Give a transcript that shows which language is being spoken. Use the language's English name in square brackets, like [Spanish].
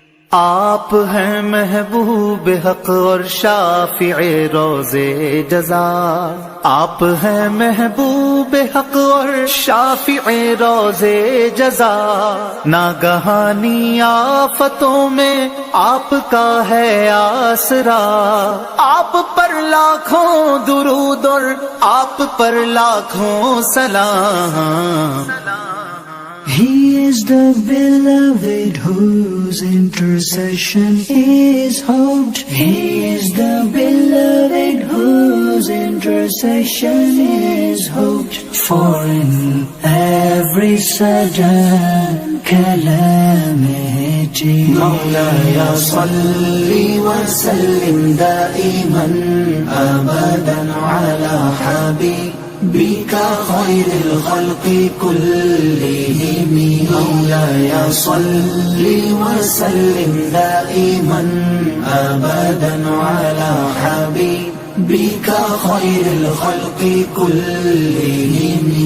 [Urdu] آپ ہیں محبوب حق اور شافع روز جزا، آپ ہیں محبوب حق اور شافع روز جزا، ناگہانی آفتوں میں آپ کا ہے آسرا، آپ پر لاکھوں درود اور آپ پر لاکھوں سلام۔ [English] He is the beloved whose intercession is hoped. He is the beloved whose intercession is hoped. For in every sudden calamity, [Arabic] مولاي صل وسلم دائما أبدا على حبيبك خير الخلق كلهم، مولاي صل وسلم دائما أبدا على حبيبك خير الخلق كلهم.